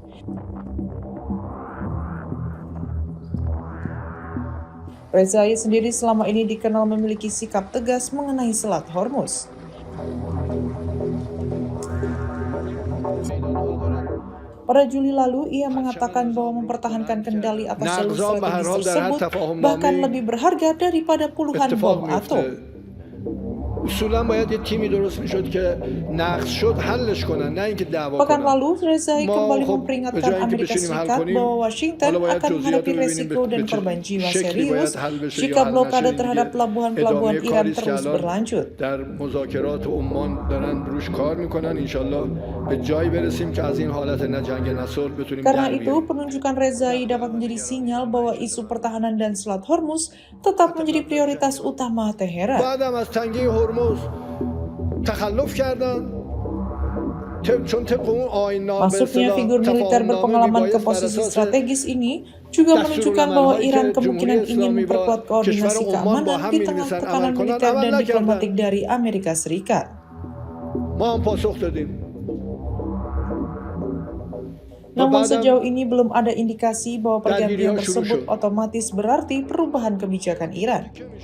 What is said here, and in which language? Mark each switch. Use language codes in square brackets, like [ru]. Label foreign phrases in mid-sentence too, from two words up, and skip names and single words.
[id] Rezai sendiri selama ini dikenal memiliki sikap tegas mengenai Selat Hormuz. Pada Juli lalu, ia mengatakan bahwa mempertahankan kendali atas jalur strategis tersebut bahkan lebih berharga daripada puluhan bom atom. [fa] اصولا باید یه تیمی درست میشد که نقض شد حلش کنن، نه اینکه دعوا کنن. [id] Pekan lalu, Rezai kembali memperingatkan Amerika Serikat bahwa Washington akan menghadapi resiko dan korban jiwa serius jika blokade terhadap pelabuhan-pelabuhan Iran terus berlanjut. [fa] در مذاکرات عمان دارن روش کار میکنن، انشالله به جایی برسیم که از این حالت نه جنگ نه صلح بتونیم [id] Karena [fa] در [id] itu, [fa] بیاریم. [id] penunjukan Rezai dapat menjadi sinyal bahwa isu pertahanan dan Selat Hormuz tetap menjadi prioritas utama Teheran. [fa] بعدم از تنگه هرمز تخلف کردن. [id] Masuknya figur militer berpengalaman ke posisi strategis ini juga menunjukkan bahwa Iran kemungkinan ingin memperkuat koordinasi keamanan di tengah tekanan militer dan diplomatik dari Amerika Serikat. Namun sejauh ini belum ada indikasi bahwa pergantian tersebut otomatis berarti perubahan kebijakan Iran.